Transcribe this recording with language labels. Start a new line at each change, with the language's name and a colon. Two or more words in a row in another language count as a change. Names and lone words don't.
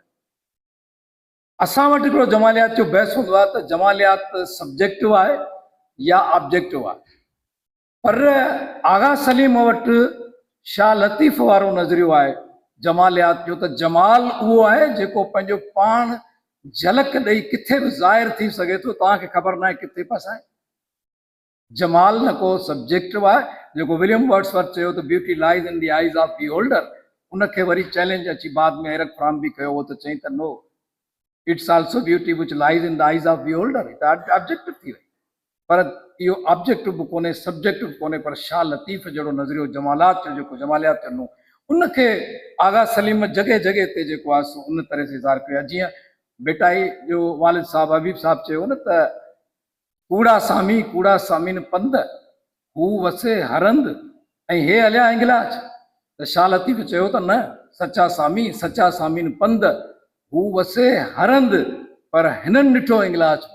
Sindhi: असां वटि हिकिड़ो जमालियात जो बहस हूंदो आहे त जमालियात सब्जेक्टिव आहे या ऑब्जेक्टिव आहे, पर आगा सलीम वटि शाह लतीफ़ वारो नज़रियो आहे जमालियात जो, त जमाल उहो आहे जेको पंहिंजो पाण झलक ॾेई किथे बि ज़ाहिर थी सघे थो, तव्हांखे ख़बर न आहे किथे फसाए। जमाल न को सब्जेक्टिव आहे, जेको विलियम वर्ड्सवर्थ चयो त
English: beauty lies in the eyes of beholder,
Sindhi: उनखे वरी चैलेंज अची बाद में एरिक फ्रॉम बि कयो हो त चई त
English: no, it's also beauty which lies in the eyes of beholder,
Sindhi: त ऑब्जेक्टिव थी वई। पर इहो ऑब्जेक्टिव बि कोन्हे, सब्जेक्टिव कोन्हे, पर शाह लतीफ़ जहिड़ो नज़रियो जमालात जो जेको जमालियात ॾिनो उनखे आगा सलीम जॻह जॻह ते जेको आहे सो उन तरह से इज़हार कयो आहे। जीअं बेटाई जो वालिद साहब हबीब साहब चयो न त कूड़ा सामीन पंध हू वसे हरंद ऐं हे हलिया इंगलाज, त शाह लतीफ़ चयो त न, सचा सामीन पंध हू वसे हरंद, पर हिननि ॾिठो इंगलाज में।